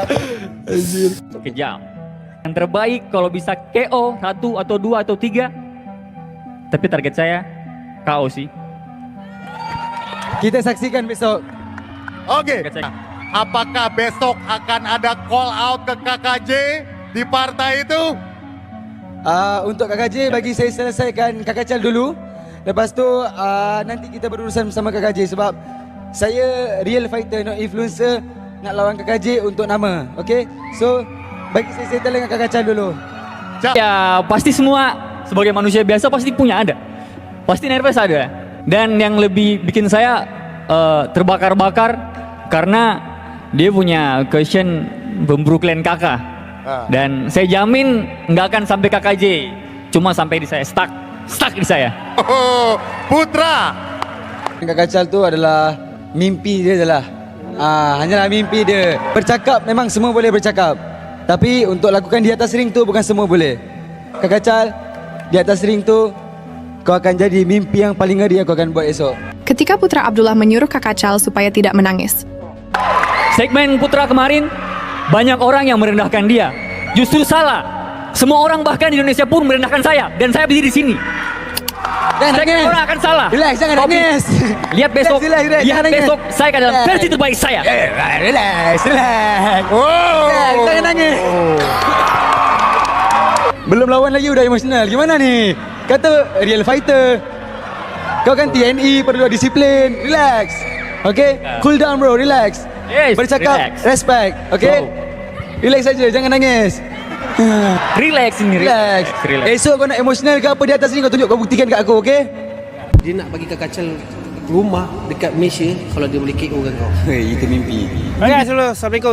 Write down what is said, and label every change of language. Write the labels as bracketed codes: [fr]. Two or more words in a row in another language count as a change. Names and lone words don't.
[id] Kejam. Yang terbaik kalau bisa KO 1 atau 2 atau 3. Tapi target saya KO sih. Kita saksikan besok. Oke. Target saya. Apakah besok akan ada call out ke KKJ di partai itu? [ms] Untuk KKJ bagi saya selesaikan Kak Kajal dulu. Lepas tu nanti kita berurusan bersama KKJ sebab saya [en] real fighter, not influencer, [ms] nak lawan KKJ untuk nama. [en] Okay? So [ms] bagi saya settle dengan Kak Kajal dulu. [id] Ya pasti semua sebagai manusia biasa pasti punya ada, pasti nervous ada. Dan yang lebih bikin saya terbakar-bakar karena dia punya question Brooklyn kakak. Dan saya jamin nggak akan sampai KKJ, cuma sampai di saya, stuck di saya. Putra [ms] Kak Kajal tu adalah mimpi dia adalah hanyalah mimpi dia. Bercakap memang semua boleh bercakap, tapi untuk lakukan di atas ring tu bukan semua boleh. Kak Kajal, di atas ring tu kau akan jadi mimpi yang paling ngeri yang kau akan buat esok. [id] Ketika Putra Abdullah menyuruh Kak Kajal supaya tidak menangis. Segmen Putra kemarin banyak orang yang merendahkan dia. Justru salah. Semua orang bahkan di Indonesia pun merendahkan saya, dan saya berdiri di sini. Segmen orang akan salah. Relax, jangan nangis. Lihat besok, Relax, lihat jangan besok nangis. saya akan dalam versi terbaik saya. Relax. Relax, jangan nangis. Belum lawan lagi udah emosional. Gimana nih? Kata [en] real fighter. [id] Kau kan TNI, perlu disiplin. [en] Relax. Okay? Cool down bro, relax. Yes, [ms] Bercakap, [en] relax. respect. Okay? [id] Relax saja, jangan nangis. Relax ini, Relax. [ms] Esok kau nak emosional ke apa di atas ni, kau tunjuk, kau buktikan kat aku, okay? Dia nak bagi Kak Kajal rumah dekat Malaysia kalau dia boleh KO kan kau. Itu mimpi. Baiklah, Assalamualaikum.